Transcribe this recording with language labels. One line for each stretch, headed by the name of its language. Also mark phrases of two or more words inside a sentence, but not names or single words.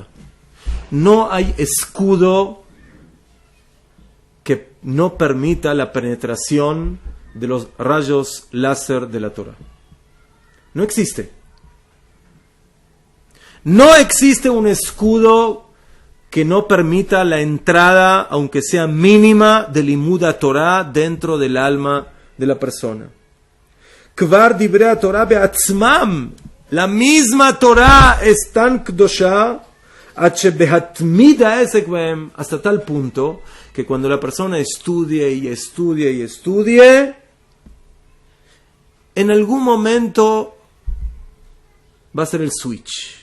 Spanish: No hay escudo que no permita la penetración de los rayos láser de la Torá. No existe. No existe un escudo que no permita la entrada, aunque sea mínima, de
Hebrew: לימוד תורה
Spanish: dentro del alma de la persona.
Hebrew: כבר דברי תורה בעצמם.
Spanish: La misma Torah es tan kdosha hasta tal punto que cuando la persona estudie y estudie y estudie, en algún momento va a ser el switch.